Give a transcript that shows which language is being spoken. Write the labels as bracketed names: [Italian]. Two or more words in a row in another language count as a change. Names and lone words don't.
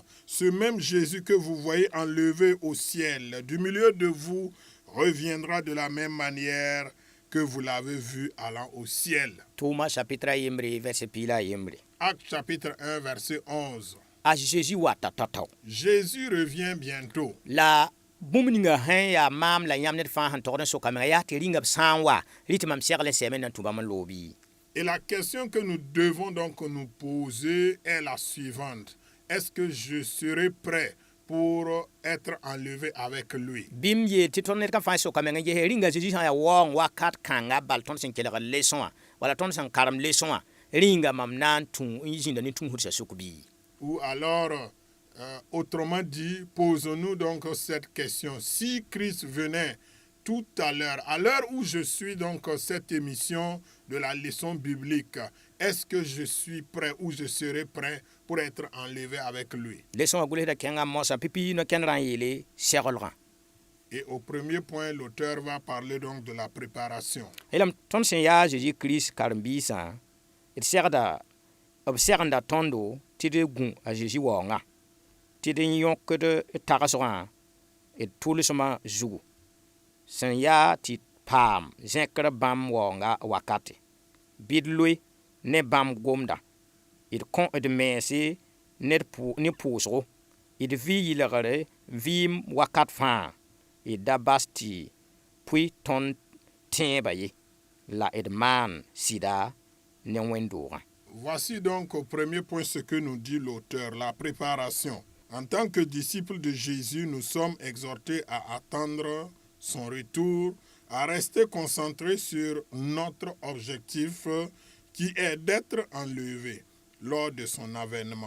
[French] Ce même Jésus que vous voyez enlevé au ciel du milieu de vous reviendra de la même manière que vous l'avez vu allant au ciel. Acte chapitre 1 verset 11. Jésus revient bientôt. [Mossi] bũmb ninga sẽn yaa maam la yãmb ned fãa sẽn togd n soka menga yaa tɩ rĩngã b sã n wa rɩ tɩ mam segl n sɛɛme nan tũ bãmb n loobi. [French] Et la question que nous devons donc nous poser est la suivante. Est-ce que je serai prêt pour être enlevé avec lui? [Mossi] Bɩm yeel tɩ tõnd ned ka fãa soka menga yese rĩnga Zeezi sã n yaa waoong wakat kãnga bal tõnd sẽn kelgd leçon wã wala tõnd sẽn karem leçon wã rĩnga mam na n tũ n zĩnda ne tũusdsã sʋk bɩ. [French] Ou alors, autrement dit, posons-nous donc cette question. Si Christ venait tout à l'heure où je suis donc cette émission de la leçon biblique, est-ce que je suis prêt ou je serai prêt pour être enlevé avec lui? [Mossi] Leçon wã gʋlsda kẽngã mosa pipi no kẽnd rã n yeele seglgã. [French] Et au premier point, l'auteur va parler donc de la préparation. [Mossi] Yeelame tõnd sẽn yaa Zeezi Kirist karen-biisã d segda b segenda tõndo tɩ d gũ a Zeezi waoongã tɩ d yõkd d tagsgã d tʋlsmã zugu sẽn yaa tɩ paam zẽkr bãmb waoonga wakate bɩ d loe ne bãmb gomda d kõ d meese ne pʋʋsgo d vɩ yɩlgre vɩɩm wakat fãa d da bas tɩ pʋɩ tõnd tẽebã ye la d maan sɩda ne wẽn-doogã. [French] Voici donc au premier point ce que nous dit l'auteur, la préparation. En tant que disciples de Jésus, nous sommes exhortés à attendre son retour, à rester concentrés sur notre objectif qui est d'être enlevés lors de son avènement.